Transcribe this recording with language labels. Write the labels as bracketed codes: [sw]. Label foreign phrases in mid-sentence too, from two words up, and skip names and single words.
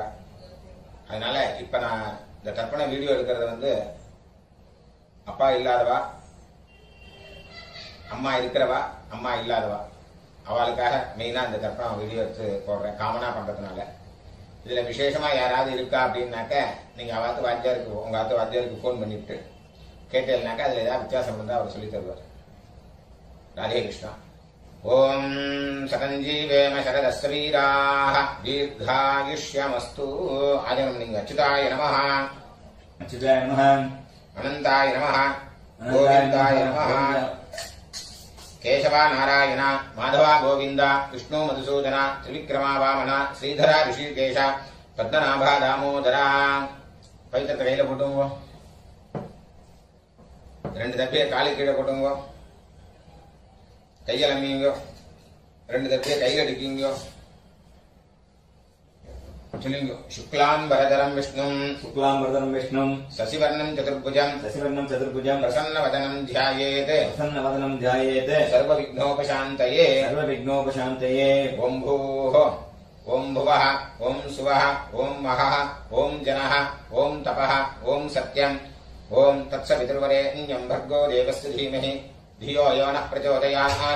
[ta] அதனால இப்ப நான் இந்த தர்ப்பண வீடியோ எடுக்கிறது அப்பா இல்லாதவா, அம்மா இருக்கிறவா, அம்மா இல்லாதவா, அவளுக்காக மெயினா இந்த தர்ப்பணம் வீடியோ எடுத்து போடுறேன், காமனா பண்றதுனால. இதுல விசேஷமா யாராவது இருக்கா அப்படின்னாக்க நீங்க அவாத்து வாத்தியாருக்கு, உங்க ஆத்து வாத்தியாருக்கு போன் பண்ணிட்டு கேட்டேன்னாக்கா அதுல ஏதாவது வித்தியாசம் இருந்தா அவர் சொல்லி தருவார். [sa] राधे कृष्ण। ओम सतंजीवेम शरदस्वीराः दीर्घायुष्यमस्तु। आजन्मलिंग अच्युताय नमः, अच्युताय नमः, अनंताय नमः, गोविंदाय नमः। केशवा नारायण माधवा गोविंद विष्णु मधुसूदन त्रिविक्रमा वामन श्रीधरा ऋषिकेश पद्मनाभा दामोदरा। [ta] पवित्र கையில போட்டுங்க, ரெண்டு தப்பிய காலு கீழே போட்டுங்க, கையில் அம்மிங்க, ரெண்டு தப்பிய கையில் அடிக்குங்க. சொல்லுங்க. [sa] शुक्लांबरधरं विष्णुं शुक्लांबरधरं विष्णुं शशिवर्णं चतुर्भुजं प्रसन्नवदनं ध्यायेत् सर्वविघ्नोपशान्तये। ओम भूः ओम भुवः ओम सुवः ओम महः ओम जनः ओम तपः ओम सत्यम् ओम तत्सवितुर्वरेण्यं भर्गो देवस्य धीमहि धियो यो नः प्रचोदयात्।